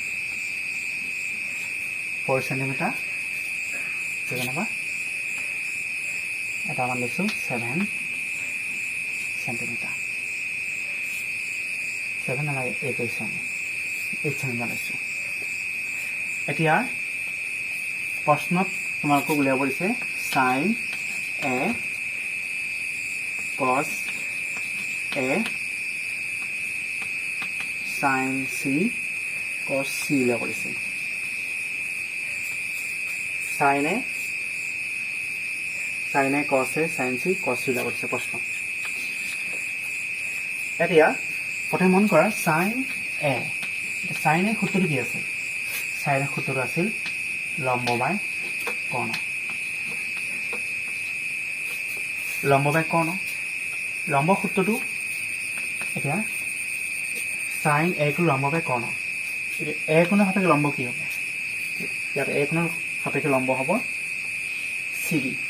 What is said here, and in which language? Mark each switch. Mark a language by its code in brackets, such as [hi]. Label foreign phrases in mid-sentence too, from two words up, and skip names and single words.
[as] 4 সেন্টিমিটাৰ যেনেবা এটা মান লৈছোঁ 7 সেন্টিমিটাৰ 7 নালাগে 8 লৈছোঁ 8 সেন্টিমিটাৰ লৈছোঁ এতিয়া প্ৰশ্নত তোমালোকক উলিয়াব দিছে sin a cos a sin c cos c উলিয়াব দিছে sin a cos a sin c cos c উলিয়াব দিছে প্ৰশ্ন এতিয়া প্ৰথমে মন কৰা sin a সূত্ৰটো কি আছে sin a সূত্ৰটো আছিল লম্ব বাই কৰ্ণ লম্ব সূত্ৰটো এতিয়া sin a টো লম্ব বাই কৰ্ণ a কোণৰ সাপেক্ষে লম্ব কি হ'ব ইয়াত a কোণৰ সাপেক্ষে লম্ব হ'ব cd